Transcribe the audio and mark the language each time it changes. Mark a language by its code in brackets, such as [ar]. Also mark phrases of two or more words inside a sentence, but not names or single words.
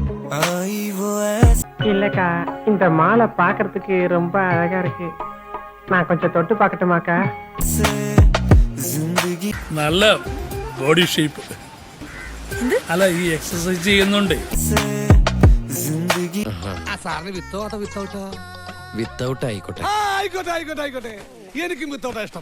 [ta] இல்லக்கா இந்த மாலை பாக்குறதுக்கு ரொம்ப அழகா இருக்கு. நான் கொஞ்சம் தொட்டு பார்க்கட்டுமாக்கா? [ml] നല്ല [en] ബോഡി ഷേപ്പ് [ml] അല്ല ഈ എക്സസൈസ് ചെയ്യുന്നുണ്ട്. വിത്തൗട്ട് ആയിക്കോട്ടെ. ആയിക്കോട്ടെ എനിക്കും വിത്തൗട്ടാ ഇഷ്ടം.